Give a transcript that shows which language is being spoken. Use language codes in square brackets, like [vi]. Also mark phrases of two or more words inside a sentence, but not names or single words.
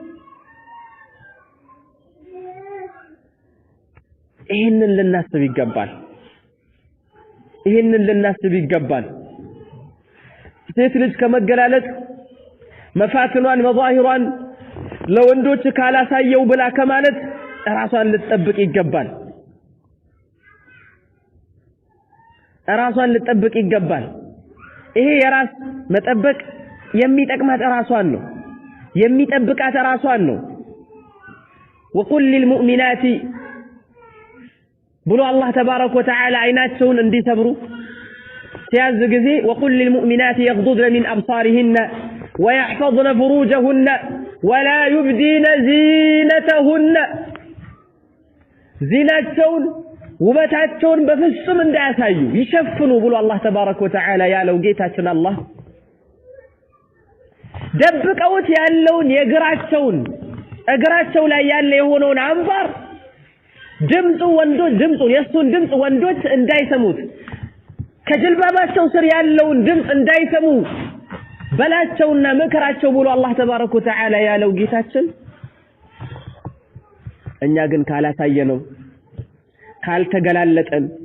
[am] ይሄንን ልናስብ ይገባል ሴት ልጅ ከመገላለጥ መፋትኗን መዛሂሯን ለወንዶች ካላሳየው ብላ ከማለት ራሷን ልትጠብቅ ይገባል ይሄ የራስ መጠበቅ የሚጠቅማት ራሷን ነው የሚጠብቃት ራሷን ነው [ar] وقل للمؤمنات [am] ብሎ አላህ [ar] تبارك وتعالى [am] አይናቸውን እንዲሰብሩ ሲያዝ ጊዜ [ar] وقل للمؤمنات يغضضن من أبصارهن ويحفظن فروجهن ولا يبدين زينتهن [am] زينتهن ውበታቸውን በፍጹም እንዳያሳዩ ይሸፍኑ ብሎ አላህ [ar] تبارك وتعالى [am] ያለው ጌታችን አላህ ደብቀውት ያለውን የግራቸውን እግራቸው ላይ ያለ የሆነውን አንባር ድምፁን የሱን ድምጽ ወንዶች እንዳይሰሙት ከጅልባባቸው ስር ያለውን ድምጽ እንዳይሰሙ በላቸውና መከራቸው ብሎ አላህ [ar] تبارك وتعالى [am] ያለው ጌታችን እኛ ግን ካላሳየነው ካልተገላለጠን